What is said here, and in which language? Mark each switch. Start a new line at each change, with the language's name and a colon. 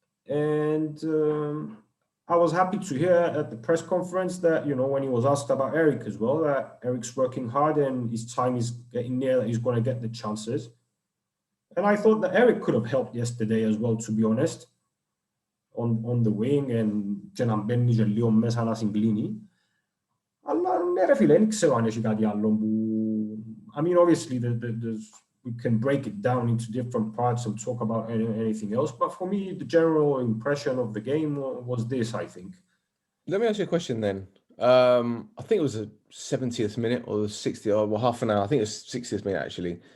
English: And I was happy to hear at the press conference that, you know, when he was asked about Eric as well, that Eric's working hard and his time is getting near that he's going to get the chances. And I thought that Eric could have helped yesterday as well, to be honest, on the wing, and
Greek: και να μπαίνει και λίγο μέσα να συγκλίνει. Αλλά ναι ρε φίλε, δεν ξέρω αν έχει κάτι άλλο που...
English: I mean, obviously, we can break it down into different parts and talk about anything else. But for me, the general impression of the game was this, I think. Let me ask you a question then. I think it was the 70th minute or the 60th, or well, half an hour. I think it was 60th minute, actually.